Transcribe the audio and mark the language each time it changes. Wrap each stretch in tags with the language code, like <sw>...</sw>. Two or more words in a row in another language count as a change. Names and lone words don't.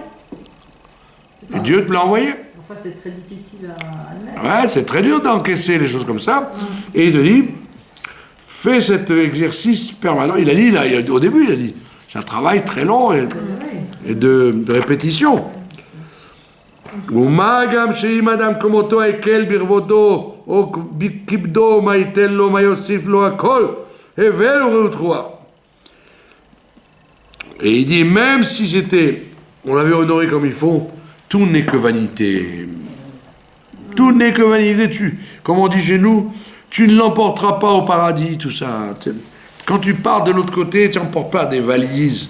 <fr>Et Dieu te l'a envoyé. Enfin, c'est très difficile à admettre. Ouais, c'est très dur d'encaisser les choses comme ça. Et il te dit, fais cet exercice permanent. Il a dit, là, au début, il a dit, c'est un travail très long et de répétition.</fr> <he>ומה גם שאם אדם כמותו הקל ברבותו או כיבדו מה ייתן לו מה יוסיף לו הכל הבל ורעות רוח.</he> <fr>Et il dit, même si c'était, on l'avait honoré comme il faut, tout n'est que vanité. Tout n'est que vanité. Comme on dit chez nous, tu ne l'emporteras pas au paradis, tout ça. Quand tu pars de l'autre côté, tu n'emportes pas des valises.</fr>